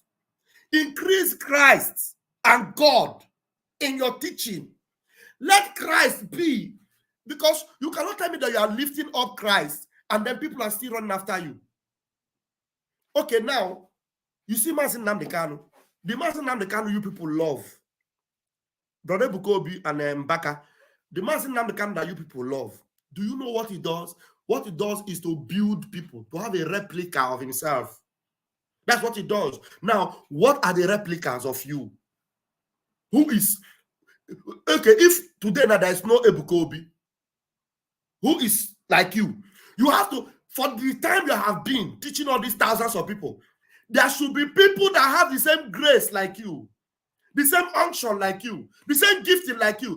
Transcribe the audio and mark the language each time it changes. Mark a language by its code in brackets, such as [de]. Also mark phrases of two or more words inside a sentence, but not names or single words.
[en] Increase Christ and God in your teaching. Let Christ be, because you cannot tell me that you are lifting up Christ and then people are still running after you. Okay, now, you see Mazi Nnamdi Kanu. The Mazi Nnamdi Kanu you people love. Brother Ebuka Obi and Mbaka. The Mazi Nnamdi Kanu that you people love. Do you know what he does? What he does is to build people, to have a replica of himself. That's what he does. Now, what are the replicas of you? Who is... Okay, if today now there is no Ebuka Obi, who is like you, you have to, for the time you have been teaching all these thousands of people, there should be people that have the same grace like you, the same unction like you, the same gifting like you.